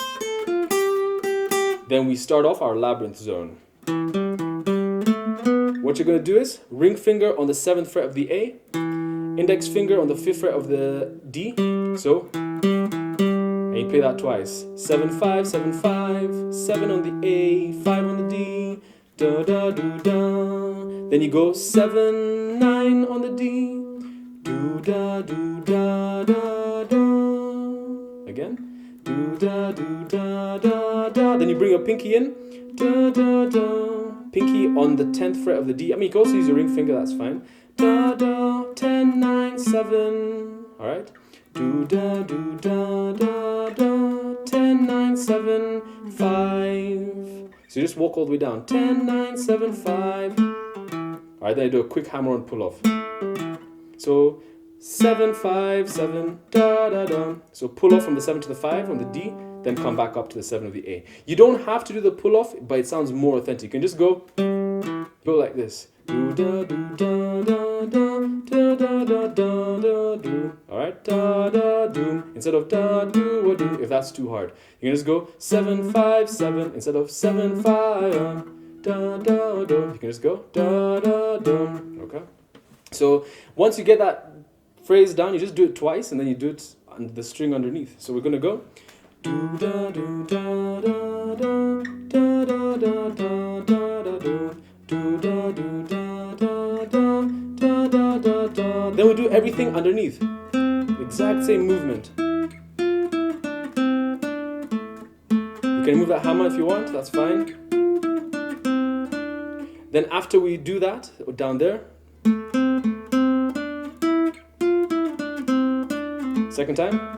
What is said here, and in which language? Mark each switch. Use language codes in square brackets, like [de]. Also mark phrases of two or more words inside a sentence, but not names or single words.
[en] Then we start off our labyrinth zone. What you're going to do is ring finger on the 7th fret of the A, index finger on the 5th fret of the D. So, and you play that twice. 7, 5, 7, 5, 7 on the A, 5 on the D, da da do da. Then you go 7, 9 on the D, do da do da da da. Again. Do da do da da da. Then you bring your pinky in. Da da da. Pinky on the 10th fret of the D. I mean, you can also use your ring finger, that's fine. Da da. 10, 9, 7. Alright. Do da do da da da. 10, 9, 7, 5. So you just walk all the way down. 10, 9, 7, 5. Alright, then I do a quick hammer on pull off. So 7, 5, 7, da da da. So pull off from the 7 to the 5 on the D, then come back up to the 7 of the A. You don't have to do the pull off, but it sounds more authentic. You can just go like this. Do da do da da da da da da da do. Alright, da da do. Instead of da do or do, if that's too hard. You can just go 7, 5, 7 instead of 7, 5 da da do. You can just go da da do. Okay? So once you get that phrase down, you just do it twice and then you do it on the string underneath. So we're gonna go do da do da da da da da da da da do do da do da da da da da da da. Then we'll do everything underneath. Exact same movement. You can move that hammer if you want, that's fine. Then after we do that, down there, second time.